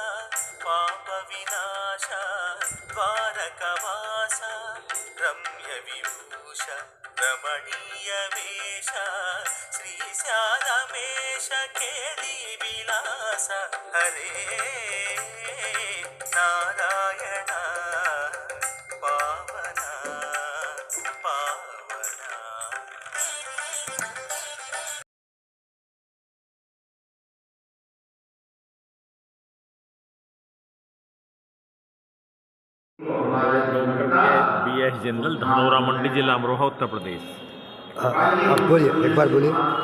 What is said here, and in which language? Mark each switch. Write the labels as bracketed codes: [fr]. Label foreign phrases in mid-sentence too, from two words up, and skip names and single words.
[sa] पापविनाश द्वारकवास रम्यविभूष रमणीयवेश श्रीशारमेश केलिविलास हरे नारायण पावना पावना [hi] BS जनरल धनौरा मंडी जिला अमरोहा उत्तर प्रदेश। आप बोलिए, एक बार बोलिए।